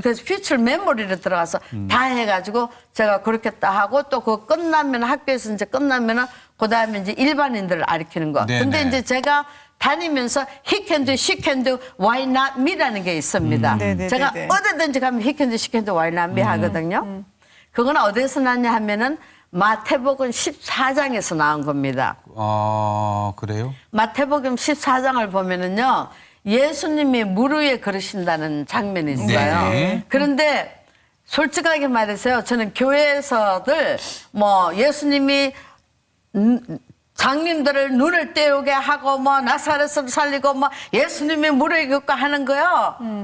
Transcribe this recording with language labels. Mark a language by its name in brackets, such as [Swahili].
[Korean] 그래서 future memory로 들어가서 다 해가지고 제가 그렇게 다 하고 또 그거 끝나면 학교에서 이제 끝나면은 그다음에 이제 일반인들을 가르치는 거. 네, 근데 네. 이제 제가 다니면서 [English] he can do, she can do, why not me [Korean] 라는 게 있습니다. 네, 네, 제가 네, 네. 어디든지 가면 [English] he can do, she can do, why not me [Korean] 하거든요. 그거는 어디서 났냐 하면은 마태복음 14장에서 나온 겁니다. 그래요? 마태복음 14장을 보면은요, 예수님이 물 위에 걸으신다는 장면이 있어요. 네. 그런데 솔직하게 말해서요, 저는 교회에서들 뭐 예수님이 장님들을 눈을 떼우게 하고 뭐 나사렛을 살리고 뭐 예수님이 물에 걷고 하는 거요.